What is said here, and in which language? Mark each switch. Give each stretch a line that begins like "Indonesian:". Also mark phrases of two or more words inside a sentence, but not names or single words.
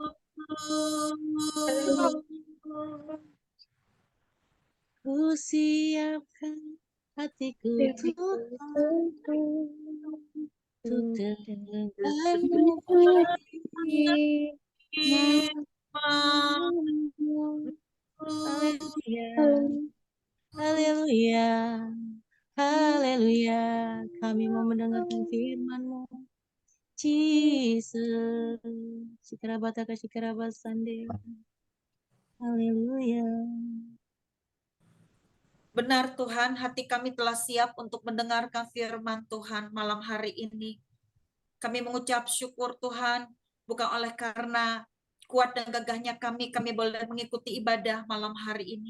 Indonesian: Ku siapkan hatiku Tuhan untuk dengar-Mu. Haleluya, haleluya, kami mau mendengarkan firman-Mu. Jesus, Sikarabata Sikarabasande. Haleluya. Benar Tuhan, hati kami telah siap untuk mendengarkan firman Tuhan malam hari ini. Kami mengucap syukur Tuhan, bukan oleh karena kuat dan gagahnya kami boleh mengikuti ibadah malam hari ini.